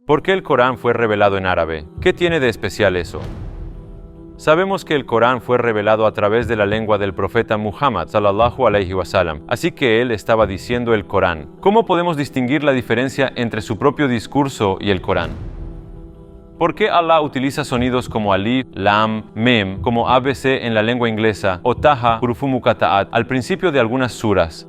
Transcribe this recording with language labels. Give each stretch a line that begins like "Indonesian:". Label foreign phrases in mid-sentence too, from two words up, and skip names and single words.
Spanish: ¿Por qué el Corán fue revelado en árabe? ¿Qué tiene de especial eso? Sabemos que el Corán fue revelado a través de la lengua del profeta Muhammad
Arabic: صلى الله عليه وسلم,
Spanish: así que él estaba diciendo el Corán. ¿Cómo podemos distinguir la diferencia entre su propio discurso y el Corán? ¿Por qué Allah utiliza sonidos como alif, lam, mem, como ABC en la lengua inglesa o taha,
Arabic: حروف مقطعات
Spanish: al principio de algunas suras?